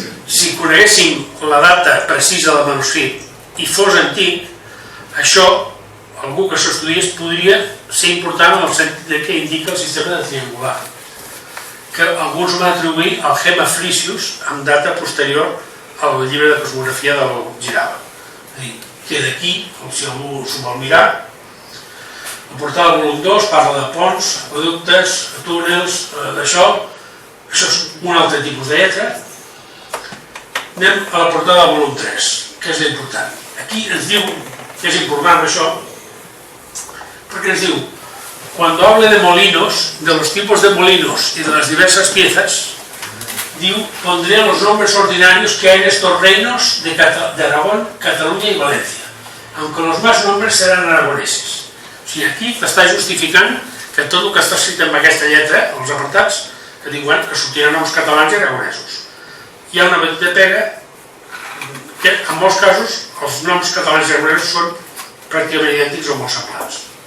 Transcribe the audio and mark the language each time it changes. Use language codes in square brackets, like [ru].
[ca] Si coneguéssim la data precisa del manuscrit i fos antic, això, algú que s'estudiés podria ser important en el sentit que indica el sistema de triangular, que alguns van atribuir al Gema Frisius amb data posterior al llibre de cosmografia del Girava. Que d'aquí, si algú s'ho vol mirar, la portada del volum 2 parla de ponts, aqueductes, túnels, d'això. Això és un altre tipus de lletra. Anem a la portada del volum 3, que és l'important. Aquí ens diu, que és important això, perquè ens diu, [es] cuando hable de molinos, de los tipos de molinos y de las diversas piezas, diu, pondré los nombres ordinarios que hay en estos reinos de Aragón, Cataluña y Valencia, aunque los más nombres seran aragoneses. [ca] O sigui, aquí t'està justificant que tot el que està escrit amb aquesta lletra, els apartats, que diuen que sortiran noms catalans i aragonesos. Hi ha una petita pega que, en molts casos, els noms catalans i aragonesos són pràcticament idèntics o molt semblants.